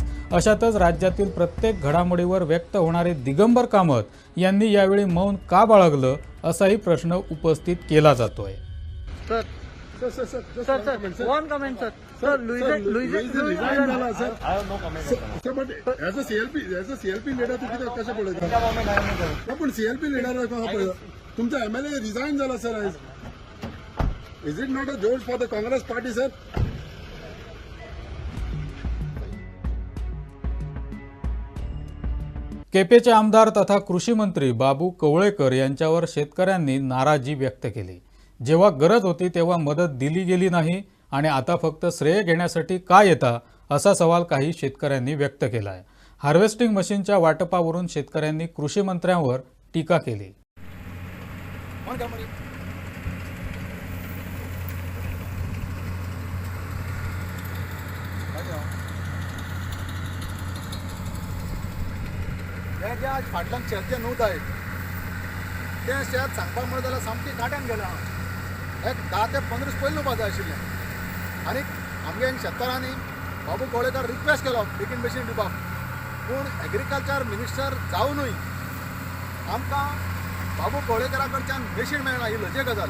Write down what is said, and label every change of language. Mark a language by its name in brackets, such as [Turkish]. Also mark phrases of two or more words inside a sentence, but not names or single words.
[Marathi] अशातच राज्यातील प्रत्येक घडामोडीवर व्यक्त होणारे दिगंबर कामत यांनी यावेळी मौन का बाळगलं असाही प्रश्न उपस्थित केला जातोय. तुमचा MLA रिजाइन झाला सर. [English] Is it not a josh for the Congress party sir? [Marathi] केपेचे आमदार तथा कृषी मंत्री बाबू कवळेकर यांच्यावर शेतकऱ्यांनी नाराजी व्यक्त केली. जेव्हा गरज होती तेव्हा मदत दिली गेली नाही आणि आता फक्त श्रेय घेण्यासाठी का येता असा सवाल काही शेतकऱ्यांनी व्यक्त केला आहे. हार्वेस्टिंग मशीनच्या वाटपावरून शेतकऱ्यांनी कृषी मंत्र्यांवर टीका केली. [Konkani] जे आज फाटल्यान शेत जे न्हूत आयज तें शेत सांगपाक म्हणत जाल्यार सामकें काट्यान गेलें हांव. एक 10 ते 15 दीस पयलीं न्हूवपा जाय आशिल्लें. आनी आमगे शेतकारांनी बाबू कवळेकर रिक्वेस्ट केलो बेगीन मशीन दिवपाक. पूण [English] Agriculture Minister [Konkani] जावनूय आमकां बाबू कवळेकरा कडच्यान मशीन मेळना ही लजे गजाल.